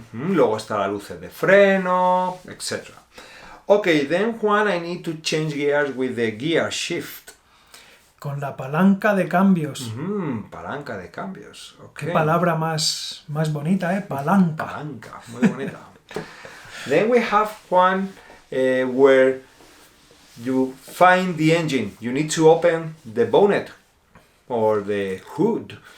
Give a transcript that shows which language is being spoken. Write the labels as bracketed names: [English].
[Spanish] Luego está la luz de freno, etc. [English] Okay, then Juan, I need to change gears with the gear shift. [Spanish] Con la palanca de cambios. Palanca de cambios. Okay. Qué palabra más bonita, ¿eh? Palanca. Palanca, muy bonita. [English] Then we have Juan, where you find the engine. You need to open the bonnet or the hood.